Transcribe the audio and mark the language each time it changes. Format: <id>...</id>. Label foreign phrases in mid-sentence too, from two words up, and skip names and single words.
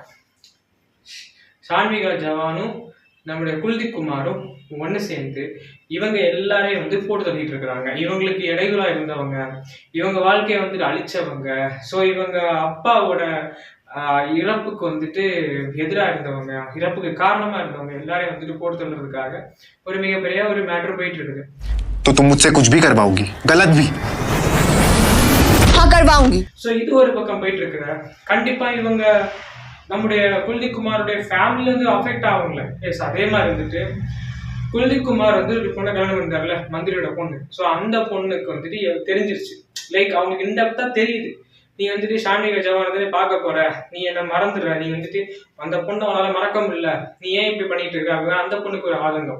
<ta>ஷான்விகா சௌஹானும் நம்முடைய குல்தீப் குமாரும் ஒன்று சேர்ந்து இவங்க எல்லாரையும் வந்து போட்டு தள்ளிட்டு இருக்கிறாங்க. இவங்களுக்கு இடையூறா இருந்தவங்க, இவங்க வாழ்க்கையை வந்துட்டு அழிச்சவங்க, ஸோ இவங்க அப்பாவோட இறப்புக்கு வந்துட்டு எதிராக இருந்தவங்க, இறப்புக்கு காரணமா இருந்தவங்க எல்லாரையும் வந்துட்டு போட்டு தள்ளுறதுக்காக ஒரு மிகப்பெரிய ஒரு மேட்டர் போயிட்டு இருக்குது.</ta> <hi>तो तुम मुझसे कुछ भी करवाओगी, गलत भी? हाँ करवाऊंगी.</hi> <ta>ஸோ இது ஒரு பக்கம் போயிட்டு இருக்குற, கண்டிப்பா இவங்க நம்முடைய குல்தீப் குமாருடைய ஃபேமிலில இருந்து அஃபெக்ட் ஆகும்ல. எஸ், அதே மாதிரி வந்துட்டு குல்தீப் குமார் வந்து ஒரு பொண்ணை கல்யாணம் பண்ணிட்டார்ல, மந்திரியோட பொண்ணு. ஸோ அந்த பொண்ணுக்கு வந்துட்டு தெரிஞ்சிருச்சு, லைக் அவங்களுக்கு இன்டெப்தா தெரியுது நீ வந்துட்டு ஷான்விகா சவான் பார்க்க போற, நீ என்ன மறந்துடுற, நீ வந்துட்டு அந்த பொண்ணை அவனால மறக்க முடியல, நீ ஏன் இப்படி பண்ணிட்டு இருக்க அப்படின்னா அந்த பொண்ணுக்கு ஒரு ஆதங்கம்.</ta>